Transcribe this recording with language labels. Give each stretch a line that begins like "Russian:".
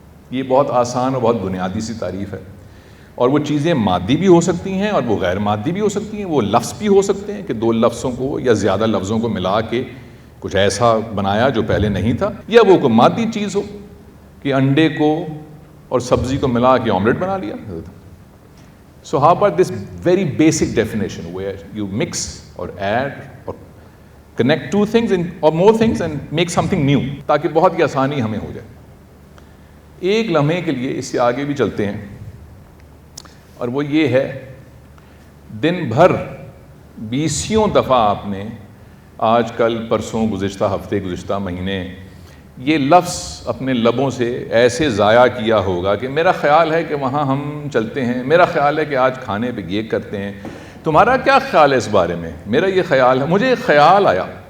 Urdu: یہ بہت آسان اور بہت بنیادی سی تعریف ہے، اور وہ چیزیں مادی بھی ہو سکتی ہیں اور وہ غیر مادی بھی ہو سکتی ہیں. وہ لفظ بھی ہو سکتے ہیں کہ دو لفظوں کو یا زیادہ لفظوں کو ملا کے کچھ ایسا بنایا جو پہلے نہیں تھا، یا وہ کوئی مادی چیز ہو کہ انڈے کو اور سبزی کو ملا کے آملیٹ بنا لیا.
English: So how about this very basic definition where you mix or add or connect two things or more things and make something new
Urdu: تاکہ بہت ہی آسانی ہمیں ہو جائے. ایک لمحے کے لیے اس سے آگے بھی چلتے ہیں، اور وہ یہ ہے، دن بھر 20 دفعہ آپ نے آج کل پرسوں گزشتہ ہفتے گزشتہ مہینے یہ لفظ اپنے لبوں سے ایسے ضائع کیا ہوگا کہ میرا خیال ہے کہ وہاں ہم چلتے ہیں، میرا خیال ہے کہ آج کھانے پہ یہ کرتے ہیں، تمہارا کیا خیال ہے اس بارے میں، میرا یہ خیال ہے، مجھے ایک خیال آیا.